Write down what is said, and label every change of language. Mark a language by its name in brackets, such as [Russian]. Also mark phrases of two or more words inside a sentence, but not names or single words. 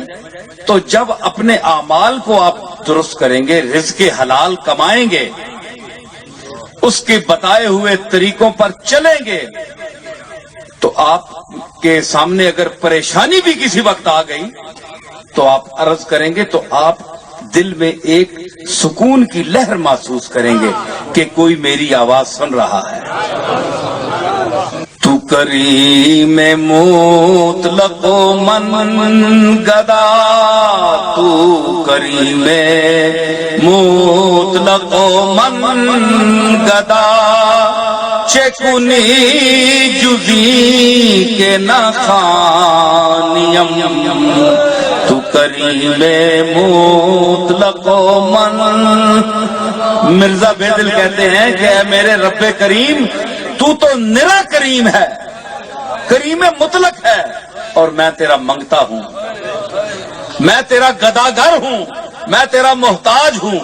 [Urdu] تو جب اپنے اعمال کو آپ درست کریں گے، رزق حلال کمائیں گے، اس کے بتائے ہوئے طریقوں پر چلیں گے، تو آپ کے سامنے اگر پریشانی بھی کسی وقت آ گئی تو آپ عرض کریں گے تو آپ دل میں ایک سکون کی لہر محسوس کریں گے کہ کوئی میری آواز سن رہا ہے۔ [Persian] تو کریم مطلق من گدا، تو کریم مطلق من گدا، چکنی جزی کے نخانیم، تو کریم مطلق من۔ [Urdu] مرزا بے دل کہتے ہیں کہ اے میرے رب کریم تو نرا کریم ہے، کریم مطلق ہے، اور میں تیرا منگتا ہوں، میں تیرا گداگر ہوں، میں تیرا محتاج ہوں۔